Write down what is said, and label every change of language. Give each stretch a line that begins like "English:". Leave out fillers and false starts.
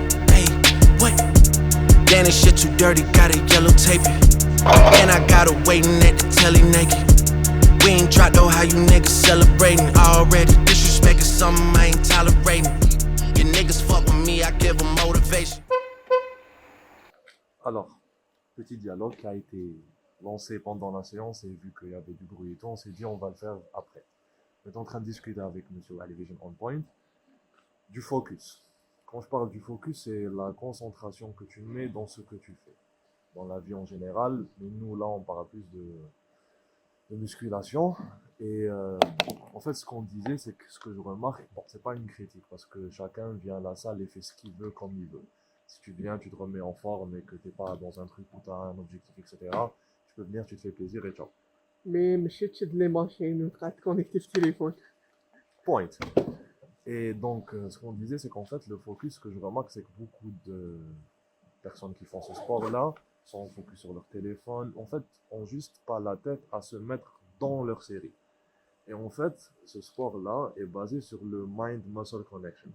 English: Hey, what? Damn, this shit too dirty, gotta yellow tape it. And I got her waiting at the telly naked. We ain't dropped though, how you niggas celebrating already. Disrespect is something I ain't tolerating. You niggas fuck with me, I give them motivation.
French: Alors, petit dialogue qui a été lancé pendant la séance et vu qu'il y avait du bruit et tout, on s'est dit on va le faire après. On est en train de discuter avec monsieur Alivision On Point du focus. Quand je parle du focus, c'est la concentration que tu mets dans ce que tu fais. Dans la vie en général, mais nous là on parle plus de musculation. Et en fait ce qu'on disait, c'est que ce que je remarque, bon c'est pas une critique parce que chacun vient à la salle et fait ce qu'il veut comme il veut. Si tu viens, tu te remets en forme et que t'es pas dans un truc où tu as un objectif, etc. Tu peux venir, tu te fais plaisir et ciao. Mais
Arabic: مشي تشد لي ماشين وتقعد تكونيكتي في التليفون.
French: Point. Et donc, ce qu'on disait, c'est qu'en fait, le focus, ce que je remarque, c'est que beaucoup de personnes qui font ce sport-là sont focus sur leur téléphone, en fait, ont juste pas la tête à se mettre dans leur série. Et en fait, ce sport-là est basé sur le mind-muscle connection.